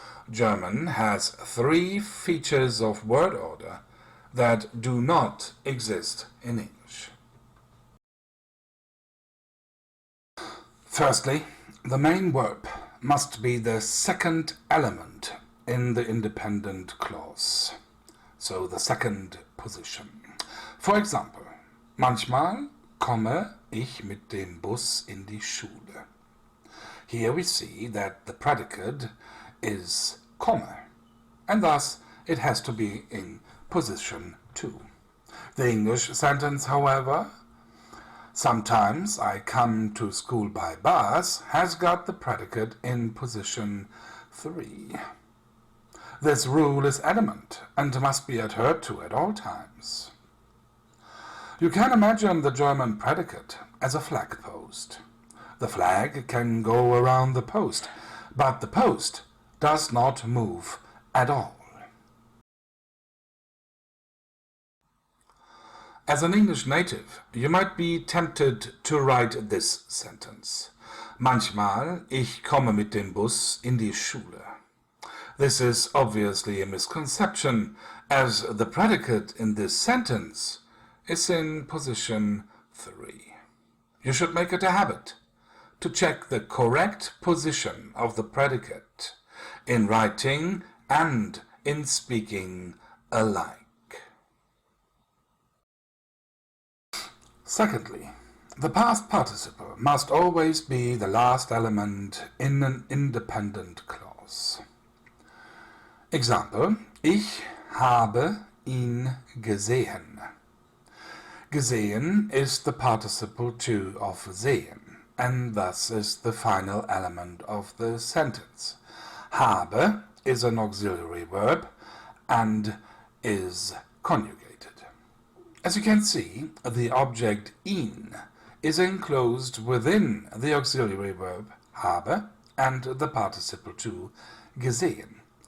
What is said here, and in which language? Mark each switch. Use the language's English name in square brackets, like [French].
[English] German has three features of word order that do not exist in English. Firstly, the main verb must be the second element in the independent clause, so the second position. For example, [German] manchmal komme ich mit dem Bus in die Schule. [English] Here we see that the predicate is komme, and thus it has to be in position 2. The English sentence, however, sometimes I come to school by bus, has got the predicate in position 3. This rule is adamant and must be adhered to at all times. You can imagine the German predicate as a flag post. The flag can go around the post, but the post does not move at all. As an English native, you might be tempted to write this sentence. [German] Manchmal, ich komme mit dem Bus in die Schule. [English] This is obviously a misconception, as the predicate in this sentence is in position 3. You should make it a habit to check the correct position of the predicate in writing and in speaking alike. Secondly, the past participle must always be the last element in an independent clause. [German] Example, ich habe ihn gesehen. [English] Gesehen is the participle 2 of sehen, and thus is the final element of the sentence. Habe is an auxiliary verb and is conjugated. As you can see, the object ihn is enclosed within the auxiliary verb habe and the participle 2 gesehen.